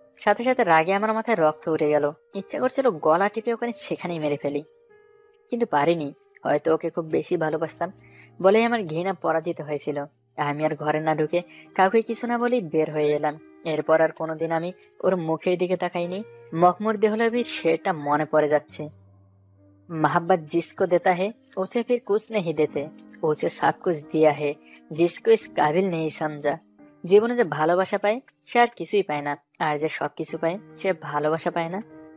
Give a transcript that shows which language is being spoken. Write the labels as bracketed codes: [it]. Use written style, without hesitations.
[bn] সাথে সাথে রাগে আমার মাথায় রক্ত উঠে গেল। ইচ্ছা করছিল গলা টিপে ওখানে সেখানেই মেরে ফেলি, কিন্তু পারিনি। হয়তো ওকে খুব বেশি ভালোবাসতাম বলেই আমার ঘৃণা পরাজিত হয়েছিল। আমি আর ঘরে না ঢুকে কাউকে কিছু না বলেই বের হয়ে এলাম। এরপর আর কোনোদিন আমি ওর মুখের দিকে তাকাইনি। মখমুর দেহলাভি সেটা মনে পড়ে যাচ্ছে। [hi] मोहब्बत जिसको देता है उसे फिर कुछ नहीं देते, उसे सब कुछ दिया है जिसको इस काबिल नहीं समझा। [bn] জীবনে যে ভালোবাসা পায় সে আর কিছুই পায় না, আর যে সবকিছু পায় সে ভালোবাসা পায় না।